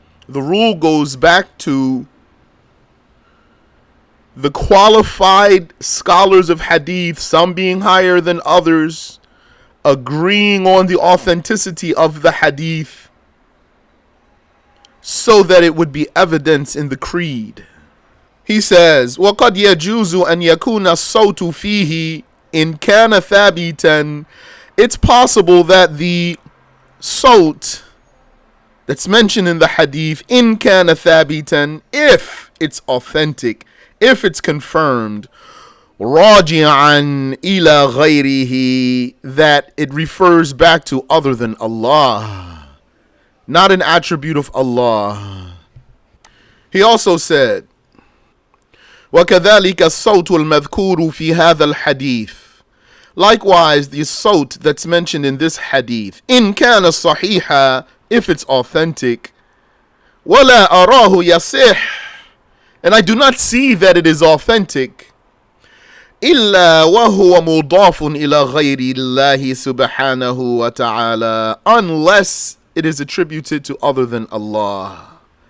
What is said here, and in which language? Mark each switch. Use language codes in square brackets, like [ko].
[en] The rule goes back to the qualified scholars of hadith, some being higher than others, agreeing on the authenticity of the hadith so that it would be evidence in the creed. He says, [ar] وَقَدْ يَجُوزُ أَنْ يَكُونَ الصَّوْتُ فِيهِ إِنْ كَانَ ثَابِتًا. [en] It's possible that the sawt that's mentioned in the hadith, [ar] in kana thabitan, [en] if it's authentic, if it's confirmed, [ar] raji'an ila ghayrihi, [en] that it refers back to other than Allah, not an attribute of Allah. He also said, [ar] وَكَذَلِكَ الصَّوْتُ الْمَذْكُورُ فِي هَذَا الْحَدِيثِ. [en] Likewise, the sawt that's mentioned in this hadith, [ar] in kana sahiha, [en] if it's authentic, [ar] وَلَا أَرَاهُ يَصِحُ, [en] and I do not see that it is authentic, [ar] إِلَّا وَهُوَ مُضَافٌ إِلَى غَيْرِ اللَّهِ سُبْحَانَهُ وَتَعَالَى, [en] unless it is attributed to other than Allah.